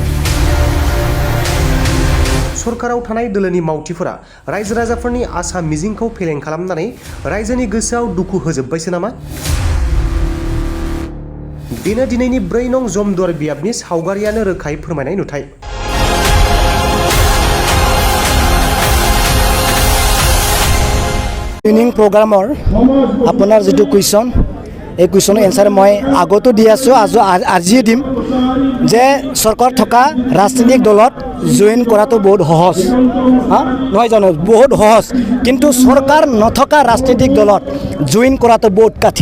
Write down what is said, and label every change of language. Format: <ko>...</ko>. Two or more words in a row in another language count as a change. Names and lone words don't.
<brx>सरकाराव थानाय दोलोनि मावथिफोरा रायजो राजाफोरनि आसा मिजिंखौ फेलें खालामनानै रायजोनि गोसोआव दुखु होजोब्बायसो नामा? बेनो दिनैनि 4 नं जमदुवार बियाबनि सावगारियानो रोखायै फोरमायनाय नुथाय।</brx> <en>training program</en> <as>আপোনাৰ যিটো কুৱেশ্যন এই কুৱেশ্যনৰ এনচাৰ মই আগতো দি আছোঁ আজিয়ে দিম যে চৰকাৰ থকা ৰাজনৈতিক দলত জইন কৰাটো বহুত সহজ নহয় জানো, বহুত সহজ, কিন্তু চৰকাৰ নথকা ৰাজনৈতিক দলত জইন কৰাটো বহুত কঠিন।</as>